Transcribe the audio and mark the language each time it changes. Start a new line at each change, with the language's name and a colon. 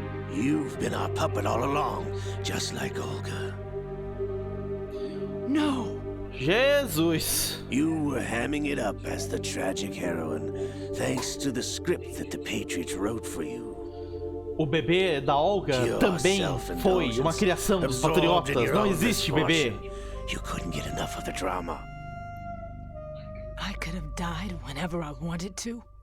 English: You've been our puppet all along, just like Olga. No. Jesus. You were hamming it up as the tragic heroine, thanks to the script that the Patriots wrote for you.
Portuguese: O bebê da Olga também foi uma criação dos patriotas. Não existe bebê.
English: You couldn't get enough of the drama. I could have died whenever I wanted to.